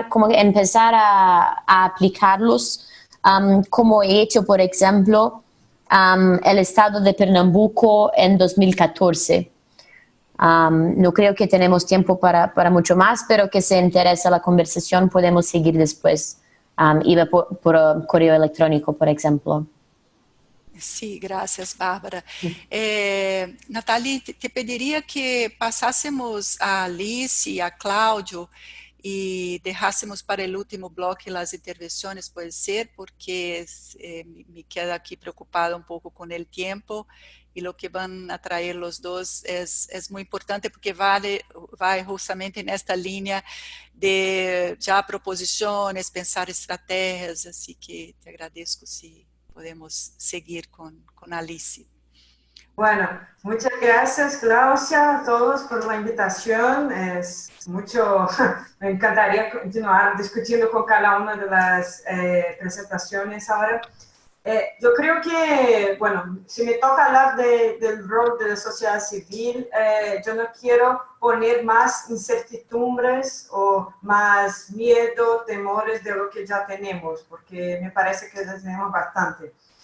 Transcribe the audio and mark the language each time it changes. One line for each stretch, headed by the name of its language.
Spanish: empezar a aplicarlos, como he hecho, por ejemplo, el estado de Pernambuco en 2014. No creo que tenemos tiempo para mucho más, pero que se interesa la conversación podemos seguir después. Iba por correo electrónico, por ejemplo. Sí, gracias, Bárbara.
Portuguese: Nathalie, te pediria que passássemos a Alice e a Cláudio e deixássemos para o último bloco as intervenções, pode ser,
Spanish: porque me queda
Portuguese: aqui preocupada um pouco com o tempo e o que vão atrair os dois é muito importante, porque vai justamente nesta linha de já proposições, pensar estratégias, assim que te agradeço se podemos
Spanish: seguir con Alice. Bueno, muchas gracias, Claudia, a todos por la invitación. Me encantaría continuar discutiendo con cada una de las presentaciones ahora. Yo creo que, bueno, si me toca hablar del rol de la sociedad civil, yo no quiero poner más incertidumbres o más miedo, temores de lo que ya tenemos, porque me parece que ya tenemos bastante.